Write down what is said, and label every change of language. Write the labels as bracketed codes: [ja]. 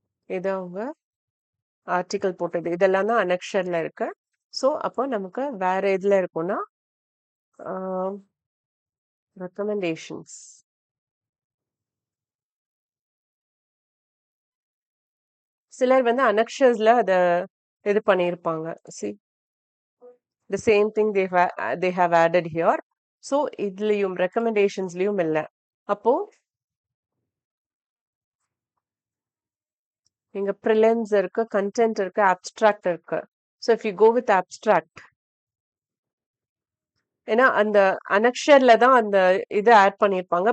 [ta] இது அவங்க ஆர்டிகல் போட்டது. இதெல்லாம் தான் அனக்ஷன்ல இருக்கு. ஸோ அப்போ நமக்கு வேற எதுல இருக்கும்னா ரெக்கமெண்டேஷன்ஸ். சிலர் வந்து அனக்ஷர்ஸ்ல அத இது பண்ணியிருப்பாங்க. [en] See the same thing they have added here. [ta] So இதுலயும் ரெக்கமெண்டேஷன்ஸ்லயும் இல்ல. அப்போ இங்க ப்ரிலிம்ஸ் இருக்கு, கண்டென்ட் இருக்கு, அப்ஸ்ட்ராக்ட் இருக்கு. So [en] if you go with abstract, [ta] ஏன்னா அந்த அனக்ஷர்ல தான் அந்த இது ஆட் பண்ணியிருப்பாங்க.